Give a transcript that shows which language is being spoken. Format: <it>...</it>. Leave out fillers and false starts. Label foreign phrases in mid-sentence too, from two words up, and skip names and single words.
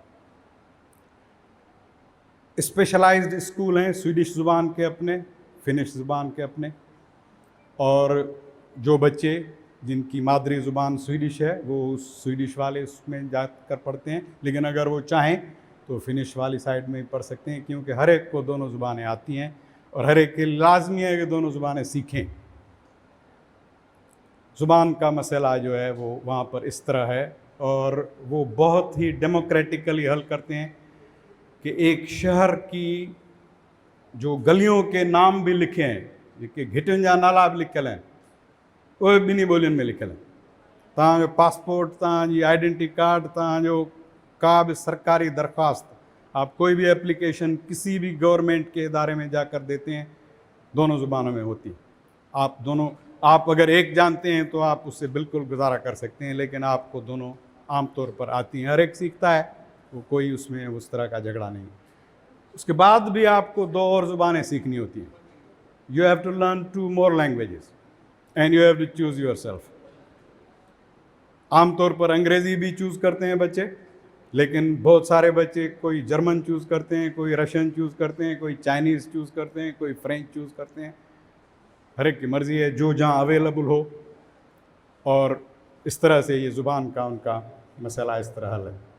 <hi>स्पेशलाइज्ड स्कूल हैं, स्वीडिश ज़ुबान के अपने, फिनिश ज़ुबान के अपने, और जो बच्चे जिनकी मादरी ज़ुबान स्वीडिश है वो स्वीडिश वाले उसमें जाकर पढ़ते हैं, लेकिन अगर वो चाहें तो फिनिश वाली साइड में पढ़ सकते हैं, क्योंकि हर एक को दोनों ज़ुबानें आती हैं और हर एक के लाजमी है कि दोनों ज़ुबानें सीखें। ज़ुबान का मसला जो है वो वहाँ पर इस तरह है, और वो बहुत ही डेमोक्रेटिकली हल करते हैं कि एक शहर की जो गलियों के नाम भी लिखे हैं,</hi> <sd>जेके घिटियुनि जा नाला बि लिखियल आहिनि, उहे ॿिन्ही ॿोलियुनि में लिखियल आहिनि। तव्हांजो पासपोर्ट, तव्हांजी</sd> <en>identity card,</en> <hi>तव्हांजो का भी सरकारी दरख्वास्त, आप कोई भी एप्लीकेशन किसी भी गवर्नमेंट के इदारे में जाकर देते हैं, दोनों ज़ुबानों में होती है। आप अगर एक जानते हैं तो आप उससे बिल्कुल गुजारा कर सकते हैं, लेकिन आपको दोनों आम तौर पर आती हैं, हर एक सीखता है, वो कोई उसमें उस तरह का झगड़ा नहीं। उसके बाद भी आपको 2 और ज़ुबानें सीखनी होती हैं।</hi> <en>You have to learn 2 more languages and you have to choose yourself.</en> <hi>आम तौर पर अंग्रेज़ी भी चूज़ करते हैं बच्चे, लेकिन बहुत सारे बच्चे कोई जर्मन चूज़ करते हैं, कोई रशियन चूज़ करते हैं, कोई चाइनीज़ चूज़ करते हैं, कोई फ्रेंच चूज़ करते हैं। हर एक की मर्ज़ी है, जो जहाँ अवेलेबल हो, और इस तरह से ये ज़ुबान का उनका मसला इस तरह हल है।</hi>